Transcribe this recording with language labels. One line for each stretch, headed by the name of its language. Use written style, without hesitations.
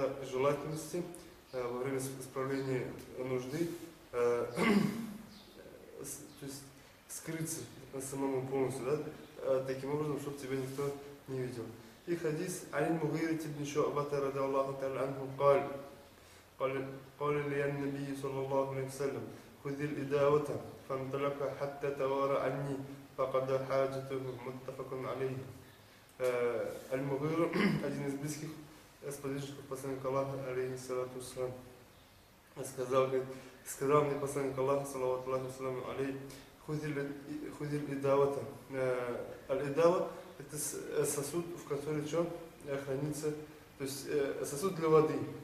Russian: Желательности во время исправления нужды, то есть скрыться самому полностью, да, таким образом, чтобы тебя никто не видел. И хадис Али Мугира ибн Шуъбата ради Аллаху Тааля анху
Arabic: قال لي النبي صلى الله عليه وسلم خذ الإداوة فانطلق حتى توارى عني فقد حاجته متفق عليه.
Russian: المغيرة один из близких сподвижников посланника Аллаха, алейхи салату ассалам, сказал мне посланник Аллаха, салават Аллаху ассаламу алей, худил идавата. Аль-идава – это сосуд, в котором что? Хранится, то есть сосуд для воды.